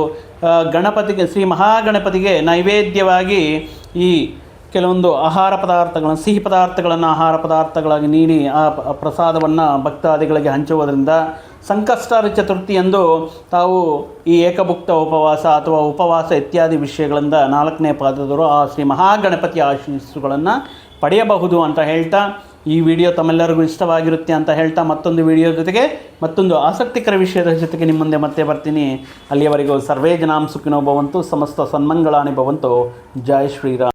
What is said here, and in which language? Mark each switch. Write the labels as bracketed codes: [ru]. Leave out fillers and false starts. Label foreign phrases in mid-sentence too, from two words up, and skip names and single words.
[kn] ಗಣಪತಿಗೆ, ಶ್ರೀ ಮಹಾಗಣಪತಿಗೆ ನೈವೇದ್ಯವಾಗಿ ಈ ಕೆಲವೊಂದು ಆಹಾರ ಪದಾರ್ಥಗಳನ್ನು, ಸಿಹಿ ಪದಾರ್ಥಗಳನ್ನು ಆಹಾರ ಪದಾರ್ಥಗಳಾಗಿ ನೀಡಿ ಆ ಪ್ರಸಾದವನ್ನು ಭಕ್ತಾದಿಗಳಿಗೆ ಹಂಚುವುದರಿಂದ ಸಂಕಷ್ಟಾರಿ ಚತುರ್ಥಿಯಂದು ತಾವು ಈ ಏಕಭುಕ್ತ ಉಪವಾಸ ಅಥವಾ ಉಪವಾಸ ಇತ್ಯಾದಿ ವಿಷಯಗಳಿಂದ 4ನೇ ಪಾದದವರು ಆ ಶ್ರೀ ಮಹಾಗಣಪತಿಯ ಆಶೀಸ್ಸುಗಳನ್ನು ಪಡೆಯಬಹುದು ಅಂತ ಹೇಳ್ತಾ, ಈ ವಿಡಿಯೋ ತಮ್ಮೆಲ್ಲರಿಗೂ ಇಷ್ಟವಾಗಿರುತ್ತೆ ಅಂತ ಹೇಳ್ತಾ ಮತ್ತೊಂದು ವಿಡಿಯೋ ಜೊತೆಗೆ ಮತ್ತೊಂದು ಆಸಕ್ತಿಕರ ವಿಷಯದ ಜೊತೆಗೆ ನಿಮ್ಮ ಮುಂದೆ ಮತ್ತೆ ಬರ್ತೀನಿ. [sa] ಅಲ್ಲಿಯವರೆಗೂ ಸರ್ವೇ ಜನಾಂ ಸುಖಿನೋ ಭವಂತು, ಸಮಸ್ತ ಸನ್ಮಂಗಳಾನಿ ಭವಂತು. [kn] ಜೈ ಶ್ರೀರಾಮ್.